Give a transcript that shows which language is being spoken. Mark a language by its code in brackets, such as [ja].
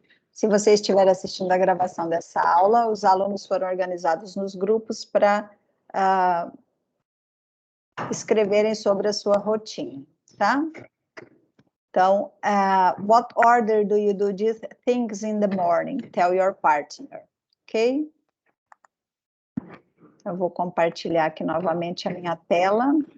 [pt] Se você estiver assistindo a gravação dessa aula, os alunos foram organizados nos grupos para escreverem sobre a sua rotina, tá? [en] Então, what order do you do these things in the morning? Tell your partner, ok? [pt] Eu vou compartilhar aqui novamente a minha tela.